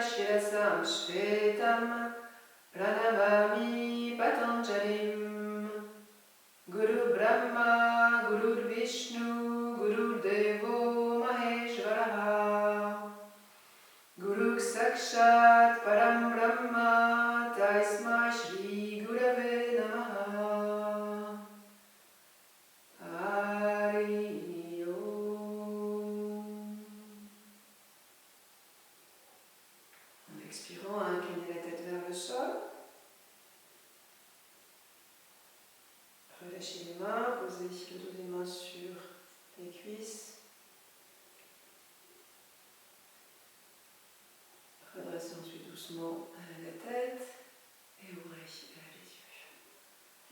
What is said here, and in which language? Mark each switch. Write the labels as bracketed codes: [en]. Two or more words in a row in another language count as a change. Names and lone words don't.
[sa] शिरसं श्वेतं प्रणमामि पतञ्जलिम् गुरु ब्रह्मा गुरु विष्णु गुरु देवो महेश्वरः गुरु साक्षात् परम् ब्रह्म तस्मै श्री गुरवे नमः हरि ॐ. [fr] En expirant, inclinez la tête vers le sol. Relâchez les mains, posez le dos des mains sur les cuisses. Redressez ensuite doucement la tête et ouvrez les yeux.